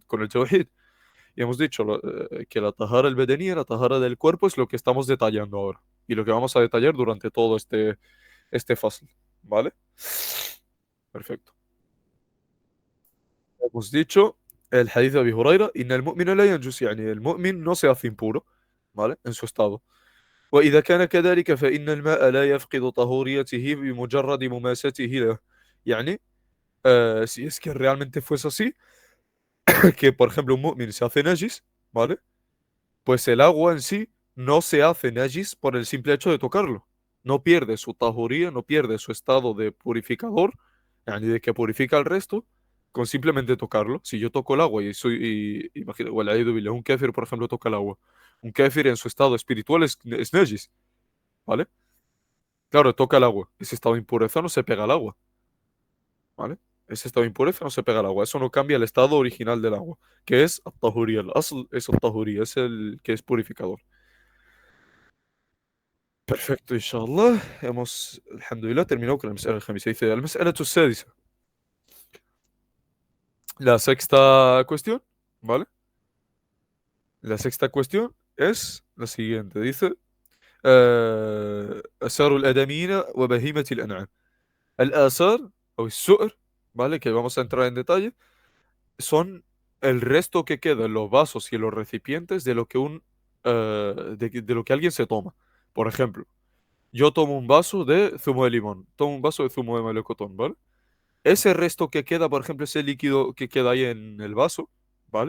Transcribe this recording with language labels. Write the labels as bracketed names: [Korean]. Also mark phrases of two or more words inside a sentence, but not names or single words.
[Spanish] Con el tawhid. Y hemos dicho que la [Arabic] الطهارة البدنية, [Spanish] la tahara del cuerpo, es lo que estamos detallando ahora y lo que vamos a detallar durante todo este fasl, ¿vale? Perfecto. Hemos dicho el hadith de Abi Huraira, [Arabic] إن المؤمن لا ينجس, يعني [Spanish] el mu'min no se hace impuro, ¿vale? En su estado. [Arabic] وإذا كان كذلك فإن الماء لا يفقد طهوريته بمجرد مماسته له. يعني, [Spanish] si es que realmente fuese así, que por ejemplo un mu'min se hace najis, ¿vale? Pues el agua en sí no se hace najis por el simple hecho de tocarlo. No pierde su tahuría, no pierde su estado de purificador, yani de que purifica el resto, con simplemente tocarlo. Si yo toco el agua y soy, imagina, [Arabic] والعياذ بالله, [Spanish] un kéfir, por ejemplo, toca el agua. Un kéfir en su estado espiritual es nejis, ¿vale? Claro, toca el agua. Ese estado de impureza no se pega al agua, ¿vale? Ese estado de impureza no se pega al agua. Eso no cambia el estado original del agua, que es الطهورية. الأصل es الطهورية, es el que es purificador. Perfecto, inshallah. Hemos, alhamdulillah, terminado con la [Arabic] مسألة الخامسة. [Spanish] Dice, [Arabic] المسألة السادسة. [Spanish] La sexta cuestión, ¿vale? La sexta cuestión es la siguiente. Dice, [Arabic] آثار الآدميين وبهيمة الأنعام. الآثار o السؤر, [Spanish] ¿vale? Que vamos a entrar en detalle, son el resto que queda en los vasos y en los recipientes de lo que de lo que alguien se toma. Por ejemplo, yo tomo un vaso de zumo de limón, tomo un vaso de zumo de melocotón, ¿vale? Ese resto que queda, por ejemplo, ese líquido que queda ahí en el vaso, ¿vale?